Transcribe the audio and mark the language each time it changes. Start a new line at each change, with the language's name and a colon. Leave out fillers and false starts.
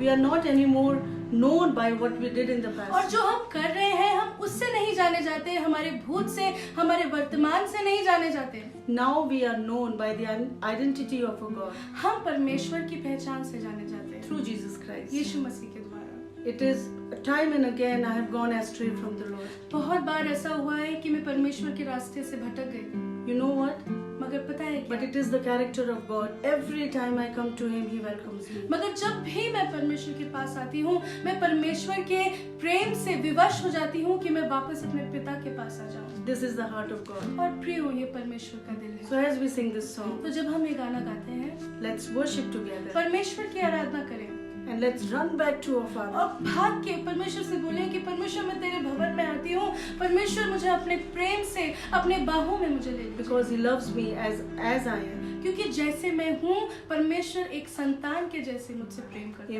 English: We are not anymore known by what we did in the
Hindi: और
English: past.
Hindi: जो हम कर रहे हैं, हम उससे नहीं जाने जाते, हमारे भूत से, हमारे वर्तमान से नहीं जाने जाते।
English: Now we are known by the identity of a God
Hindi: हम परमेश्वर की पहचान से जाने जाते हैं
English: through Jesus Christ.
Hindi: यीशु मसीह के द्वारा।
English: It is time and again I have gone astray from the Lord.
Hindi: बहुत बार ऐसा हुआ है कि मैं परमेश्वर के रास्ते से भटक गई,
English: You know what?
Hindi: मगर पता है
English: But
Hindi: क्या?
English: it is the character of God. Every time I come to Him, He welcomes me.
Hindi: मगर जब भी मैं परमेश्वर के पास आती हूँ, मैं परमेश्वर के प्रेम से विवश हो जाती हूँ कि मैं वापस अपने पिता के पास आ जाऊँ।
English: This is the heart of God.
Hindi: और प्रियो, ये परमेश्वर का दिल
English: So
Hindi: है।
English: as we sing this song,
Hindi: तो जब हम ये गाना गाते हैं,
English: let's worship together
Hindi: परमेश्वर की आराधना करें
English: and let's run back to our Father.
Hindi: और भाग के परमेश्वर से बोले कि परमेश्वर, मैं तेरे भवन में आती हूँ, परमेश्वर मुझे अपने प्रेम से अपने बाहों में मुझे ले लीजिए।
English: Because He loves me as I am.
Hindi: क्योंकि जैसे मैं हूँ, परमेश्वर एक संतान के जैसे मुझसे प्रेम करता है।